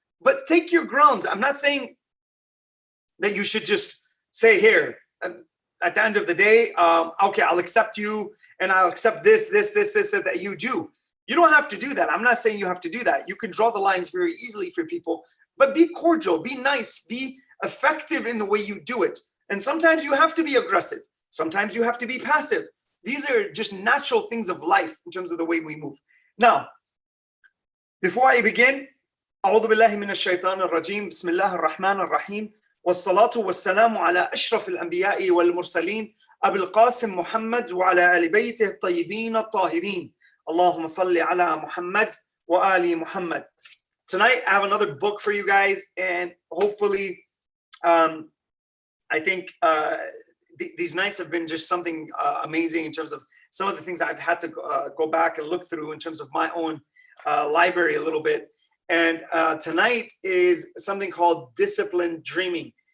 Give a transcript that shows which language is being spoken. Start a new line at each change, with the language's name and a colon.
English: But take your grounds. I'm not saying that you should just say, here, at the end of the day, okay, I'll accept you, and I'll accept this, that you do. You don't have to do that. I'm not saying you have to do that. You can draw the lines very easily for people, but be cordial, be nice, be effective in the way you do it. And sometimes you have to be aggressive. Sometimes you have to be passive. These are just natural things of life in terms of the way we move. Now, before I begin,
Arabic: أعوذ بالله من الشيطان الرجيم بسم الله الرحمن الرحيم والصلاة والسلام على أشرف الأنبياء والمرسلين أبي القاسم محمد وعلى آل بيته الطيبين الطاهرين اللهم صل على محمد وآل محمد.
English: Tonight, I have another book for you guys, and hopefully, I think these nights have been just something amazing in terms of some of the things I've had to go back and look through in terms of my own library a little bit. And tonight is something called Disciplined Dreaming.